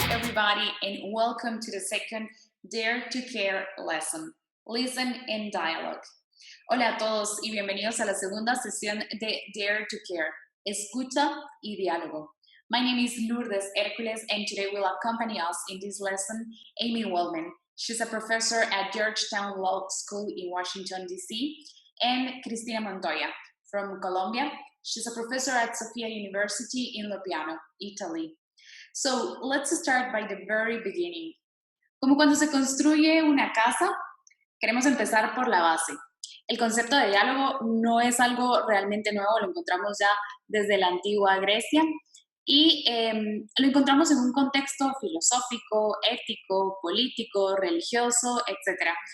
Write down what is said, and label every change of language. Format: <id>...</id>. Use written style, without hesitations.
<en>everybody, and welcome to the second Dare to Care lesson, Listen and Dialogue.</en> <es>Hola a todos y bienvenidos a la segunda sesión de Dare to Care, Escucha y Diálogo.</es> <en>My name is Lourdes Hercules, and today will accompany us in this lesson Amy Uelmen. She's a professor at Georgetown Law School in Washington, D.C., and Cristina Montoya from Colombia. She's a professor at Sophia University in Lopiano, Italy. So let's start by the very beginning.</en> <es>Como cuando se construye una casa, queremos empezar por la base. El concepto de diálogo no es algo realmente nuevo, lo encontramos ya desde la antigua Grecia y lo encontramos en un contexto filosófico, ético, político, religioso, etc.</es>